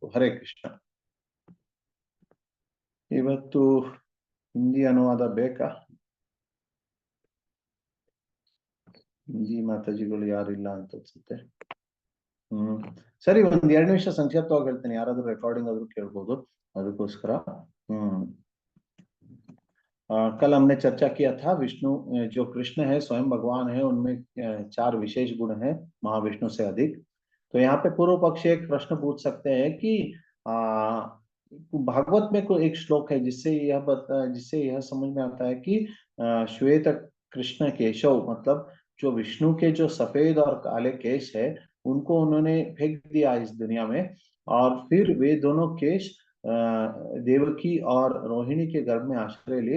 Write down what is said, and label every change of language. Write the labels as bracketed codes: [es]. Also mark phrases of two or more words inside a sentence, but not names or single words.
[kn] ಹರೇ ಕೃಷ್ಣ. ಇವತ್ತು ಹಿಂದಿ ಅನುವಾದ ಬೇಕಾ? ಹಿಂದಿ ಮಾತಾಜಿಗಳು ಯಾರಿಲ್ಲ ಅಂತ ಅನ್ಸುತ್ತೆ. ಸರಿ, ಒಂದ್ 2 ನಿಮಿಷ ಸಂಕ್ಷಿಪ್ತವಾಗಿ ಹೇಳ್ತೇನೆ, ಯಾರಾದ್ರೂ ರೆಕಾರ್ಡಿಂಗ್ ಆದ್ರೂ ಕೇಳ್ಬೋದು, ಅದಕ್ಕೋಸ್ಕರ. [hi] कल हमने चर्चा किया था विष्णु जो कृष्ण है स्वयं भगवान है, उनमें 4 विशेष गुण हैं महाविष्णु से अधिक। तो यहाँ पे पूर्व पक्ष एक प्रश्न पूछ सकते हैं कि भागवत में कोई एक श्लोक है जिससे यह समझ में आता है कि श्वेत कृष्ण केशव, मतलब जो विष्णु के जो सफेद और काले केश है उनको उन्होंने फेंक दिया इस दुनिया में, और फिर वे दोनों केश देवकी और रोहिणी के गर्भ में आश्रय लिए।